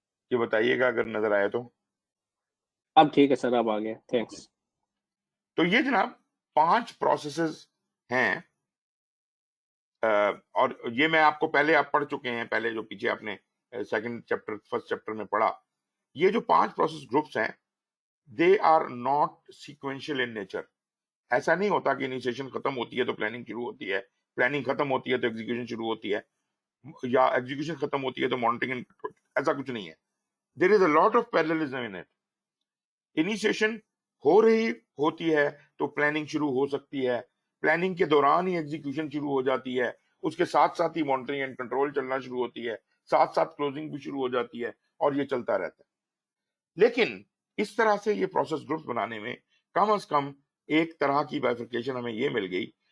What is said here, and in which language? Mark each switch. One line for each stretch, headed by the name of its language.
Urdu: یہ بتائیے گا اگر نظر آئے تو. اب ٹھیک ہے سر, اب آ گیا, تھینکس. تو یہ جناب 5 پروسیسز ہیں, اور یہ میں آپ کو پہلے آپ پڑھ چکے ہیں, پہلے جو پیچھے آپ نے سیکنڈ چیپٹر فرسٹ چیپٹر میں پڑھا. یہ جو 5 پروسیس گروپس ہیں,
English: They are not sequential in nature.
Urdu: ایسا نہیں ہوتا کہ انیشیشن ختم ہوتی ہے تو پلاننگ شروع ہوتی ہے, پلاننگ ختم ہوتی ہے تو ایگزیکیوشن شروع ہوتی ہے, یا ایگزیکیوشن ختم ہوتی ہے تو مانیٹرنگ. ایسا کچھ نہیں ہے.
English: There is a lot of parallelism in it.
Urdu: Initiation ہو رہی ہوتی ہے تو پلاننگ شروع ہو سکتی ہے, پلاننگ کے دوران ہی ایگزیکیوشن شروع ہو جاتی ہے, اس کے ساتھ ساتھ ہی مانیٹرنگ اینڈ کنٹرول چلنا شروع ہوتی ہے, ساتھ ساتھ کلوزنگ بھی شروع ہو جاتی ہے, اور یہ چلتا رہتا ہے. لیکن اس طرح سے یہ پروسیس گروپس بنانے میں کم از کم ایک طرح کی بائفرکیشن ہمیں یہ مل گئی